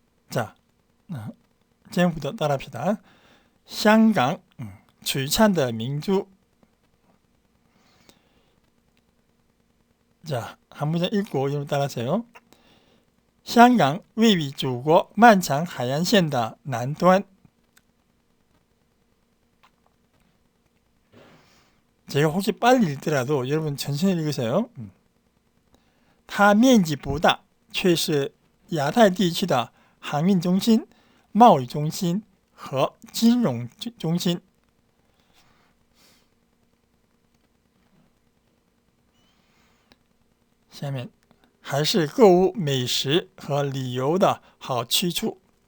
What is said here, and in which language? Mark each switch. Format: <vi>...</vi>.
<ko>자, 제목부터 따라합시다.</ko> <zh>香港璀璨的明珠.</zh> <ko>자, 한 문장 읽고 여러분 따라하세요.</ko> <zh>香港位于祖国漫长海岸线的南端.</zh> <ko>제가 혹시 빨리 읽더라도 여러분 천천히 읽으세요.</ko> <zh>它面积不大，却是亚太地区的航运中心、贸易中心和金融中心。下面还是购物、美食和旅游的好去处。</zh>